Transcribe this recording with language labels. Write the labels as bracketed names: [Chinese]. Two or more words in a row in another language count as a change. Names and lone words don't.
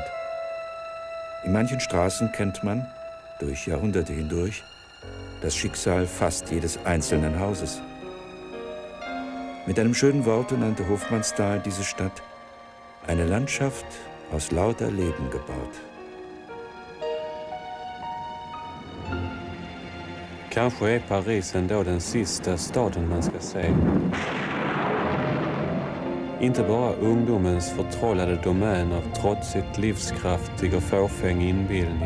[German] In manchen Straßen kennt man, durch Jahrhunderte hindurch, das Schicksal fast jedes einzelnen Hauses. Mit einem schönen Worte nannte Hofmannsthal diese Stadt eine Landschaft aus lauter Leben gebaut. [Swedish] Kanske är Paris ändå den sista staden man ska se. Inte bara ungdomens förtrollade domän av trotsigt livskraftig och fåfäng inbildning.